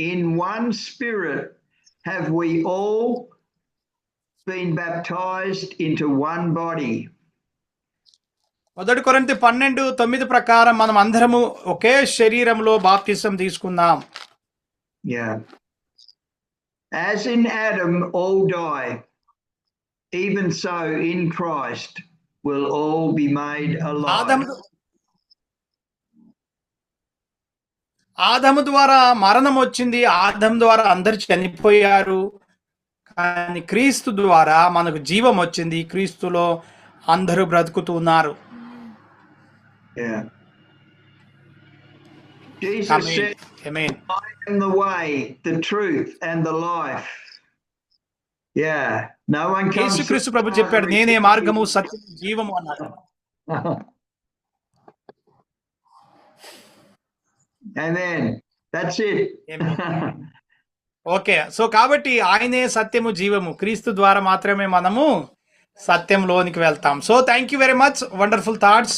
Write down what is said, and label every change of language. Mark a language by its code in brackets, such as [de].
[en] In one spirit have we all been baptized into one body. [te] 1 కొరింథీ 12:9 ప్రకారం మనం అందరము ఒకే శరీరంలో బాప్తిసం తీసుకున్నాం. [en] Yeah. As in Adam all die, even so in Christ will all be made alive. [te] ఆదాము ద్వారా మరణం వచ్చింది, ఆదాము ద్వారా అందరు చనిపోయారు. కానీ క్రీస్తు ద్వారా మనకు జీవం వచ్చింది, క్రీస్తులో అందరూ బ్రతుకుతున్నారు. [en] Yeah. Jesus said, Amen. I am the way, the truth and the life. Yeah. No one comes. [te] యేసుక్రీస్తు ప్రభు చెప్పాడు, నేనే మార్గము సత్యము జీవము అన్నాడు. [en] Amen. That's it. [te] Okay, so కాబట్టి ఆయనే సత్యము జీవము, క్రీస్తు ద్వారా మాత్రమే మనము సత్యంలోనికి వెళ్తాం. [en] So thank you very much, wonderful thoughts.